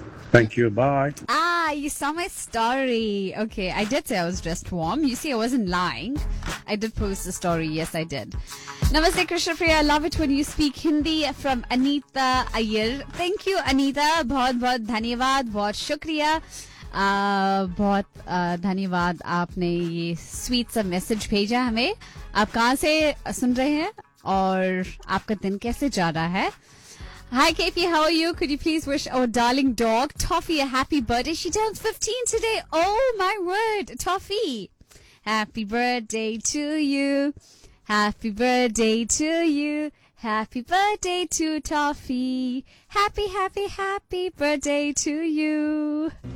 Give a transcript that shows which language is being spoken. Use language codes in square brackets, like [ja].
[en] Thank you. Bye. Ah, you saw my story. Okay, I did say I was dressed warm. You see, I wasn't lying. I did post the story. Yes, I did. Namaste, Krishna Priya. I love it when you speak Hindi, from Anita Ayer. Thank you, [hi] Anita. Bahut bahut dhanyavaad. Bahut shukriya. बहुत धन्यवाद आपने ये sweet सा message भेजा हमें. आप कहाँ से सुन रहे हैं और आपका दिन कैसे जा रहा है? [en] Hi KP, how are you? Could you please wish our darling dog Toffee a happy birthday? She turns 15 today. Oh my word, Toffee! Happy birthday to you. Happy birthday to you. Happy birthday to Toffee. Happy, happy, happy birthday to you.